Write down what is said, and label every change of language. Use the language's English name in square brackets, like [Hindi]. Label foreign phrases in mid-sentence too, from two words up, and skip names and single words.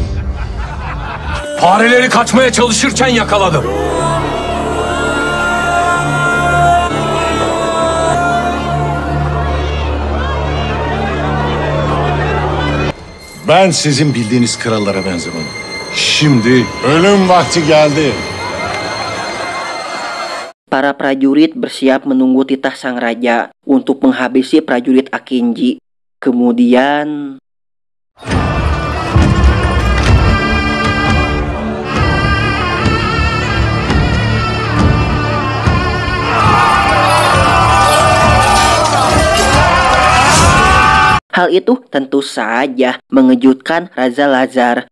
[Turkish] Fareleri kaçmaya çalışırken yakaladım. Ben sizin bildiğiniz krallara benzemem. Şimdi ölüm vakti geldi. [Indonesian] Para prajurit bersiap menunggu titah sang raja untuk menghabisi prajurit Akinji. Kemudian hal itu tentu saja mengejutkan Raja Lazar.